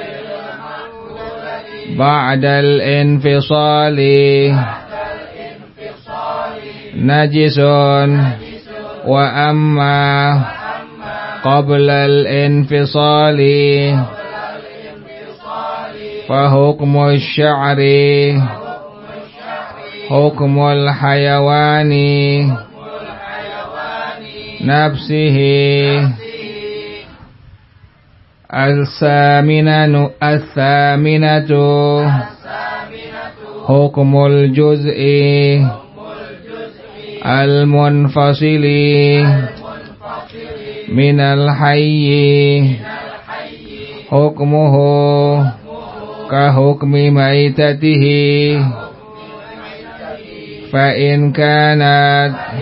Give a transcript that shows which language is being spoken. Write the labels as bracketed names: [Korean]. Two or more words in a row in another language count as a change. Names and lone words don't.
[Arabic] بعد الانفصال نجس وأما قبل الانفصال فحكم الشعر حكم الحيوان نفسه. الثامنة حكم الجزء المنفصل من الحي حكمه كحكم ميتته فإن كانت